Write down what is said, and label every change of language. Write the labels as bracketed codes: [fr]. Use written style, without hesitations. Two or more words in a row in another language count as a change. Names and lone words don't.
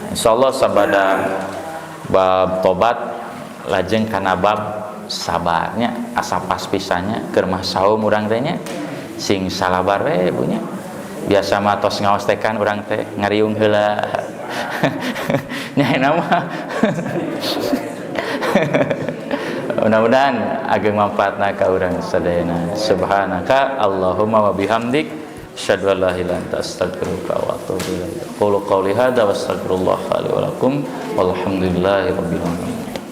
[su] Insyaallah sabada bab tobat lajeng kana bab sabarnya asa pas pisannya keur mah saum urang teh nya sing salabar we punya. Biasa mah tos ngaos teh kan urang teh ngariung heula. Nya mah mudah-mudahan ageng manfaatna ka urang sadayana. [ar] سبحانك اللهم وبحمدك أشهد أن لا إله إلا أنت أستغفرك وأتوب إليك. قولوا قولي هذا وأستغفر الله لي ولكم والحمد لله رب العالمين.